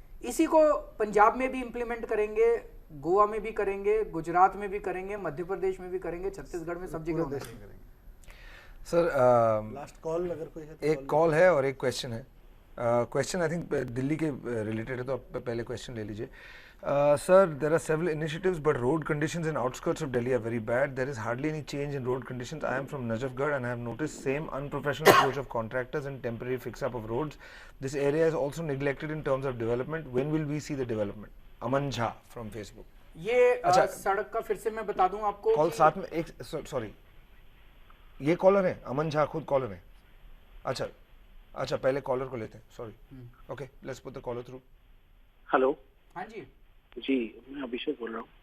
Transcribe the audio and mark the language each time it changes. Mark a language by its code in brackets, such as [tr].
[hi] इसी को पंजाब में भी इम्प्लीमेंट करेंगे, गोवा में भी करेंगे, गुजरात में भी करेंगे, मध्य प्रदेश में भी करेंगे, छत्तीसगढ़ में सब जगह करेंगे। सर लास्ट कॉल अगर कोई है तो एक कॉल है और एक क्वेश्चन है। क्वेश्चन आई थिंक दिल्ली के रिलेटेड है, तो आप पहले क्वेश्चन ले लीजिए। [en] Sir, there are several initiatives, but road conditions in outskirts of Delhi are very bad. There is hardly any change in road conditions. I am from Najafgarh and I have noticed same unprofessional approach of contractors and temporary fix-up of roads. This area is also neglected in terms of development. When will we see the development? Aman Jha from Facebook. [hi] ये सड़क का फिर से मैं बता दूं आपको। Call साथ में एक, सॉरी, ये कॉलर है, अमन झा खुद कॉलर है। अच्छा पहले कॉलर को लेते हैं, sorry. [en] Okay, let's put the caller through. [hi] Hello. हाँ जी मैं अभिषेक बोल रहा हूँ।